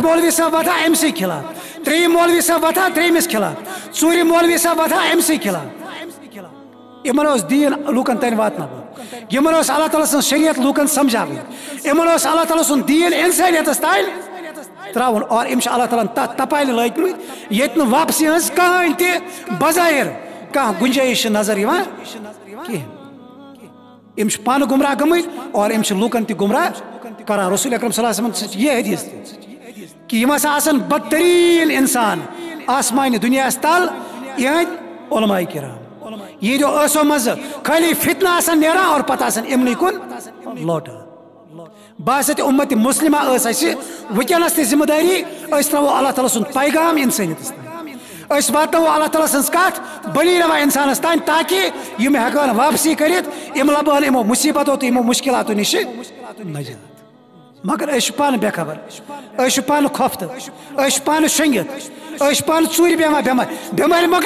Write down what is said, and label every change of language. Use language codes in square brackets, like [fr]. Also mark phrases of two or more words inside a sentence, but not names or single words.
[ks] مولوی صاحب وتھان أمۍ سٕے خلاف ترٛیٚیِم مولوی صاحب وتھان ترٛیٚیمِس خلاف ژوٗرِم مولوی صاحب وتھان أمۍ سٕے خلاف یمن اوس دیٖن لوٗکن تانۍ واتناوُن یمن اوس اللہ تعالیٰ سٕنٛز شریعت لوٗکن سمجھاوٕنۍ یمن اوس اللہ تعالیٰ سُنٛد دیٖن انسانیتس تانۍ تراوُن اور یم چھِ اللہ تعالیٰ ہن تتھ تپالہِ لٲگمٕتۍ ییٚتہِ نہٕ واپسی ہٕنٛز کٕہٕنۍ تہِ بظاہر کانٛہہ گُنجٲیش چھِ نظر یِوان کہیٖنۍ یم چھِ پانہٕ گمراہ گٔمٕتۍ اور یم چھِ لوٗکن تہِ گمراہ کران رسول اکرم [ar] صلی اللہ علیہ وسلم [ks] سۭتۍ یہ حدیث کہ یم ہسا آسن بدترین انسان آسمانہِ دُنیاہس تل یہنٛدۍ علماء کرام یہ جو ٲسو منٛز خٲلی فتنہٕ آسان نیران اور پتہٕ آسان یمنٕے کُن لوٹان باسط امت مسلمہ ٲس اسہِ ونکیٚنس تہِ ذمہ داری أسۍ تراوو اللہ تعالیٰ سُنٛد پیغام انسانیتس تام أسۍ واتناوو اللہ تعالیٰ سٕنٛز کتھ بلی روا انسانس تام تاکہ یم ہیٚکن واپسی کٔرِتھ یم لبن یمو مصیبتو تہٕ یمو مشکلاتو نش نجات مگر أسۍ چھِ پانہٕ بے خبر أسۍ چھِ پانہٕ کھوفتہٕ أسۍ چھِ پانہٕ شۄنگِتھ أسۍ چھِ پانہٕ ژوٗرِ بیٚہوان بٮ۪مارِ مۄکلہِ